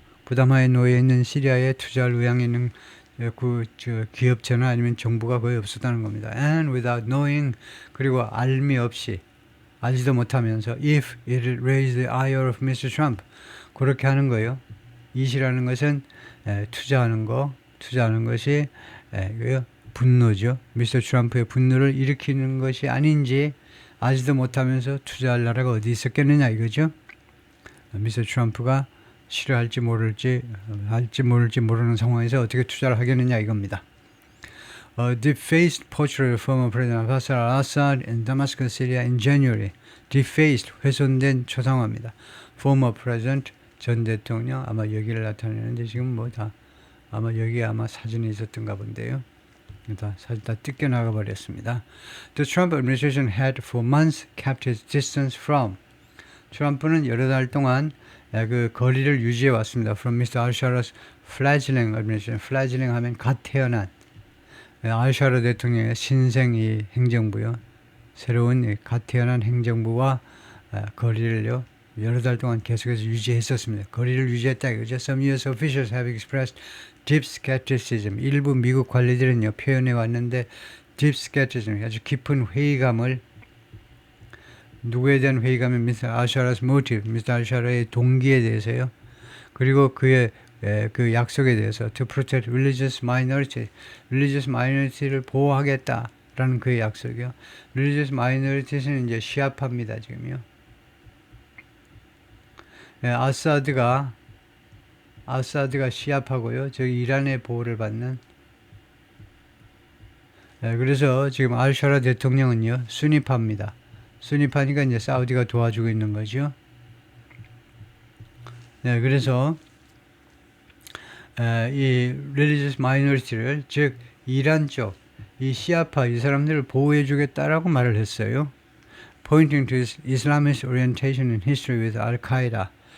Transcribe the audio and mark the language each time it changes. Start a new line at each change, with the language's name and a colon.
Korean: 부담하에 놓여 있는 시리아에 투자할 의향이 있는 기업체나 아니면 정부가 거의 없었다는 겁니다.
English: And without knowing
Korean: 그리고 알지도 못하면서
English: if it raised the ire of Mr.
Korean: Trump 그렇게 하는 거예요. it이라는 것은 투자하는 것이 분노죠. 미스터 트럼프의 분노를 일으키는 것이 아닌지 아지도 못하면서 투자할 나라가 어디 있었겠느냐 이거죠. 미스터 트럼프가 싫어할지 모를지 모르는 상황에서 어떻게 투자를 하겠느냐 이겁니다.
English: Defaced portrait of former President Bashar al-Assad in Damascus, Syria in January.
Korean: Defaced, 훼손된 초상화입니다.
English: Former President,
Korean: 전 대통령, 아마 여기를 나타내는데 지금 뭐 다 아마 여기에 아마 사진이 있었던가 본데요. 사진 다 뜯겨나가 버렸습니다.
English: The Trump administration had for months kept its distance from.
Korean: 트럼프는 여러 달 동안 그 거리를 유지해 왔습니다. From Mr.
English: al-Sharar's fledgling administration.
Korean: fledgling 하면 갓 태어난 al-Sharar 대통령의 신생 이 행정부요. 새로운 갓 태어난 행정부와 거리를요. 여러 달 동안 계속해서 유지했었습니다. 거리를 유지했다 이거죠.
English: Some U.S. officials have expressed deep skepticism.
Korean: 일부 미국 관리들은요 표현해 왔는데 deep skepticism, 아주 깊은 회의감을 누구에 대한 회의감은 Mr. al-Sharar's motive, Mr. al-Sharar의 동기에 대해서요. 그리고 그의 그 약속에 대해서
English: to protect religious minority,
Korean: religious minority를 보호하겠다라는 그의 약속이요. religious minorities는 이제 시아파입니다 지금요. 아사드가 시아파고요. 저기 이란의 보호를 받는. 그래서 지금 al-Sharar 대통령은요 수니파입니다. 수니파니까 이제 사우디가 도와주고 있는 거죠. 그래서 이 religious minority를 즉 이란 쪽 이 시아파 이 사람들을 보호해 주겠다라고 말을 했어요.
English: Pointing to his Islamist orientation in history with al-Qaeda.